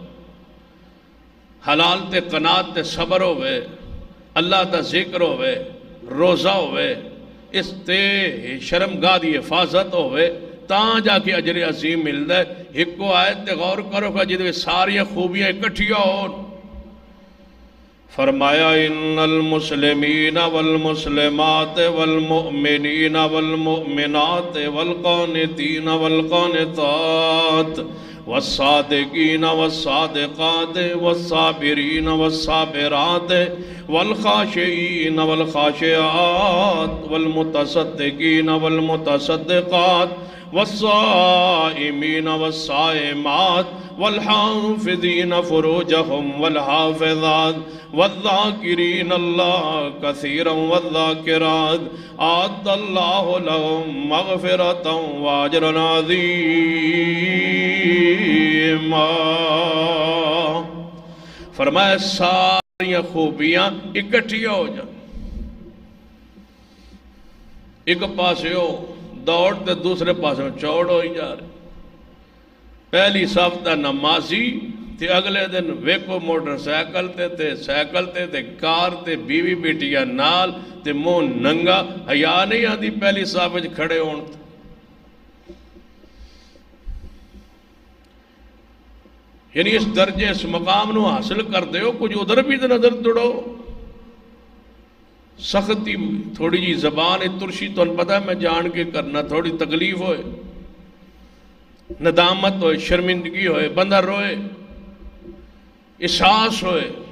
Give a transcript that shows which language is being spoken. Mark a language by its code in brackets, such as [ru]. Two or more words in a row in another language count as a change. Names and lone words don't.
[pa] حلال تے قناعت تے صبر ہوئے اللہ دا ذکر ہوئے روزہ ہوئے اس تے شرمگاہ دی حفاظت ہوئے تاں جا کے اجر عظیم [ur] ملتا ہے [pa] ایک کو آیت تے غور کرو گا جدوے ساری خوبیاں اکٹھیاں ہو فرمایا [ar] ان المسلمین والمسلمات والمؤمنین والمؤمنات والقانتین والقانتات والصادقین والصادقات والصابرین والصابرات والخاشعین والخاشعات والمتصدقین والمتصدقات والصائمین والصائمات والحافظین فروجہم والحافظات والذاکرین اللہ کثیرا والذاکرات اعد اللہ لهم مغفرتا واجرا عظیما۔ [pa] فرمایا ساری خوبیاں اکٹھیاں ہو جائیں، ایک پاسے ہو دوڑ تے دوسرے پاسے چوڑ ہوئی جا رہے۔ پہلی صف دا نمازی تے اگلے دن ویکو موٹر سائیکل تے کار تے بیوی بیٹیاں نال تے منہ ننگا، [ur] حیا نہیں آتی [pa] پہلی صف وچ کھڑے ہون تے۔ یعنی اس درجے اس مقام نو حاصل کر دے ہو، کچھ ادھر بھی تے نظر دوڑو۔ سختی تھوڑی جی زبان ترشی تو پتہ ہے میں جان کے کرنا، تھوڑی تکلیف ہوئے، ندامت ہوئے، شرمندگی ہوئے، بندہ روئے، احساس ہوئے۔